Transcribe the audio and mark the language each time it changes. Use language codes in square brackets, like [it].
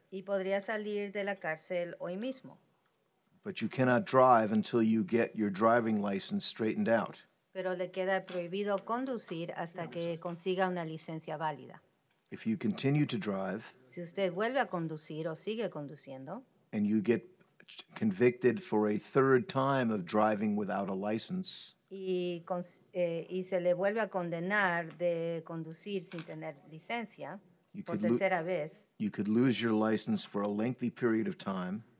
[es] y podría salir de la cárcel hoy mismo. [en] But you cannot drive until you get your driving license straightened out. [es] Pero le queda prohibido conducir hasta que consiga una licencia válida. [en] If you continue to drive [es] Si usted vuelve a conducir o sigue conduciendo [en] and you get convicted for a third time of driving without a license, [es] y se le vuelve a condenar de conducir sin tener licencia por tercera vez, [en] you could lose your license for a lengthy period of time,